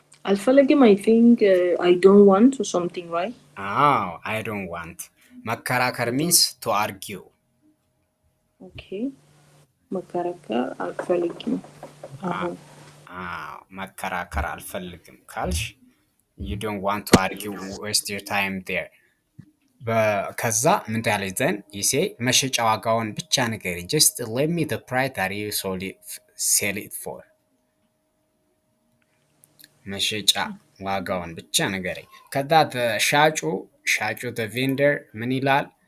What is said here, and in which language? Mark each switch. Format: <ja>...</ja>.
<am>አልፈልግም</am> <en>I think I don't want or something, right? አዎ I don't want። መከራከር I don't. means to argue.</en> <am>Okay. መከራከር አልፈልግም። አሁን አዎ መከራከር አልፈልግም ካልሽ</am> <en>you don't want to argue, waste your time there.</en> <am>ከዛ ምን ታያለች ዘን ይሴ መሸጫ ዋጋውን ብቻ ንገሪኝ።</am> <en>just let me the price that you sell it for።</en> <am>መሸጫ ዋጋውን ብቻ ንገረኝ። ከዛ ሻጩ</am> <en>the vendor</en> <am>ምን ይላል?</am>